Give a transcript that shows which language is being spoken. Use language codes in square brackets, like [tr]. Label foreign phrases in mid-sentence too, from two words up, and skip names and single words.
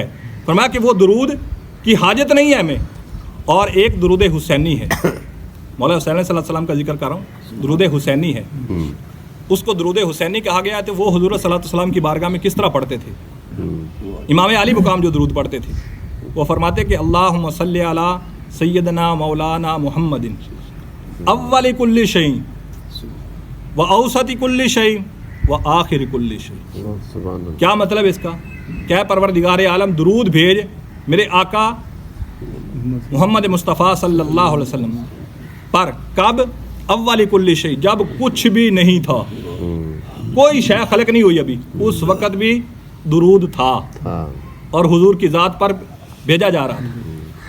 [ur] فرمایا کہ وہ درود کی حاجت نہیں ہے ہمیں۔ اور ایک درود حسینی ہے، مولا حسین [ar] صلی اللہ علیہ وسلم [ur] کا ذکر کر رہا ہوں، درود حسینی ہے، اس کو درود حسینی کہا گیا ہے۔ وہ حضور [ar] صلی اللہ علیہ وسلم [ur] کی بارگاہ میں کس طرح پڑھتے تھے؟ امام علی مقام جو درود پڑھتے تھے، وہ فرماتے کہ [ar] اللہم صلی علی سیدنا مولانا محمد اول کل شیء [ur] و اوسط کل شیء و آخر کل شیء۔ کیا مطلب اس کا؟ کیا پروردگار عالم درود بھیج میرے آقا محمد مصطفیٰ [ar] صلی اللہ علیہ وسلم [ur] پر، کب؟ [ar] اول کل شیء، [ur] جب کچھ بھی نہیں تھا، کوئی شے خلق نہیں ہوئی ابھی، اس وقت بھی درود تھا اور حضور کی ذات پر بھیجا جا رہا تھا۔